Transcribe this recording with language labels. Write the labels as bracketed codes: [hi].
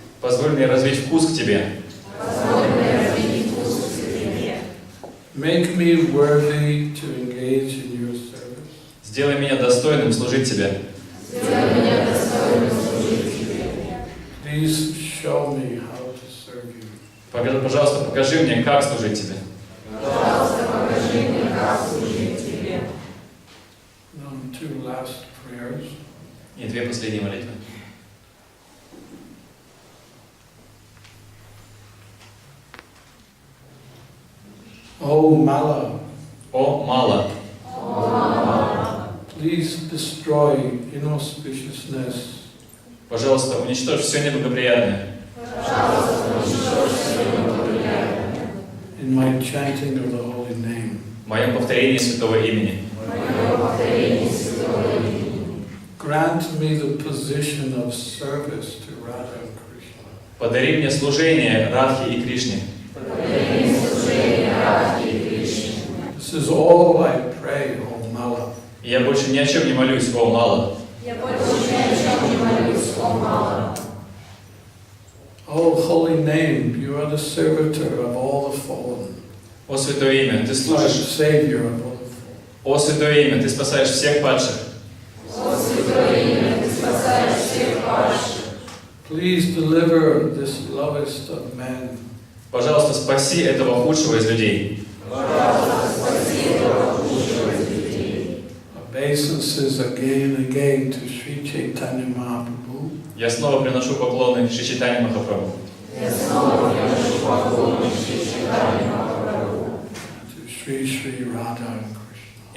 [ru] Позволь мне развить вкус к Тебе. [en] Make me worthy to engage in your service. [ru] Сделай меня достойным служить Тебе. [en] Please show me how to serve you. [ru] Пожалуйста, покажи мне, как служить Тебе. [en] Two last prayers. [ru] И две последние молитвы. [en] Oh Mala. [ru] О, мало. [en] Please destroy inauspiciousness. [ru] Пожалуйста, уничтожь все неблагоприятное. [en] In my chanting of the holy name. [ru] В моем повторении святого имени. [en] Grant me the position of service to Radha and Krishna. [ru] Подари мне служение Радхе и Кришне. [en] This is all I pray, O Mala. [ru] Я больше ни о чем не молюсь, о мало. [en] Oh holy name, you are the servitor of all the fallen. [ru] О святое имя, ты служишь. [en] Savior of all the fallen. [ru] О святое имя, ты спасаешь всех падших. [en] Please deliver this lowest of men. [ru] Пожалуйста, спаси этого худшего из людей. [en] Obeisances again and again to Sri Chaitanya Mahaprabhu. [ru] Я снова приношу поклоны Шри Чайтанье Махапрабху. [en] To Sri Sri Radha and Krishna.